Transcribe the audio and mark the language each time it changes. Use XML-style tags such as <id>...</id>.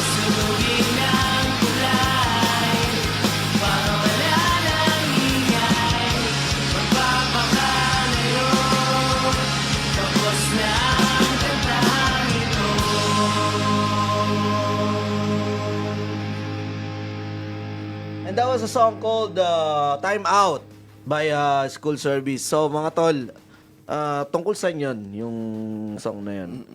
<tl>Sunugin ang tulay, para wala nang ingay. Magpapakalayo, tapos na ang kantang ito.</tl> <en>And that was a song called Time Out by School Service.</en> <tl>So, mga tol, tungkol sa yun, yung song na yun.</tl>